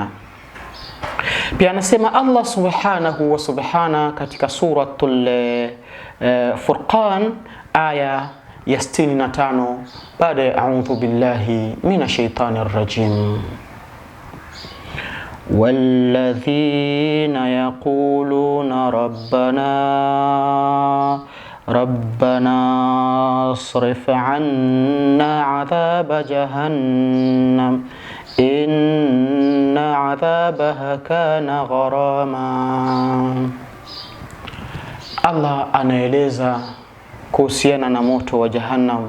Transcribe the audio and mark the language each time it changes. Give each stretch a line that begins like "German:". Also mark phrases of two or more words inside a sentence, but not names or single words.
Swahili: Pia anasema Allah
Arabic: سبحانه وسبحانه
Swahili: katika suratul Furqan aya ya 65 baada ya
Arabic: أعوذ بالله من الشيطان الرجيم, والذين يقولون ربنا اصرف عنا عذاب جهنم إن عذابها كان غراما.
Swahili: Allah anaeleza kuhusiana na moto wa Jahannam.